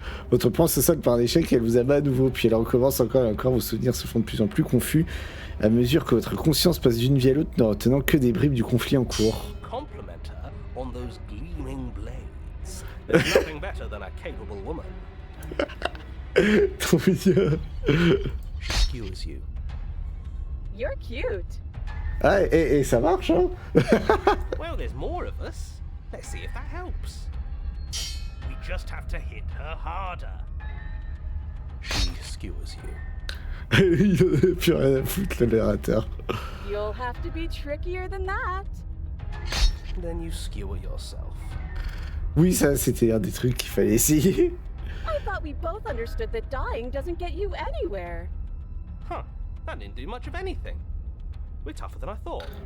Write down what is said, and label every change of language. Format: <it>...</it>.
<fr>Votre plan se solde par un échec et elle vous abat à nouveau. Puis elle recommence encore et encore. Vos souvenirs se font de plus en plus confus à mesure que votre conscience passe d'une vie à l'autre, ne retenant que des bribes du conflit en cours.</fr> <en>Compliment her on those gleaming blades. There's nothing better than a capable woman.</en> <fr>Trop mignon.</fr> <en>She skewers you. You're cute.</en> <fr>Ah, et ça marche, hein?</fr> <en>Well, there's more of us. Let's see if that helps. We just have to hit her harder. She skewers you.</en> <fr>Il en a plus rien à foutre, le narrateur.</fr> <en>You'll have to be trickier than that. Then you skewer yourself.</en> <fr>Oui, ça, c'était un des trucs qu'il fallait essayer.</fr> <en>I thought we both understood that dying doesn't get you anywhere. Huh, that didn't do much of anything. We're tougher than I thought.</en>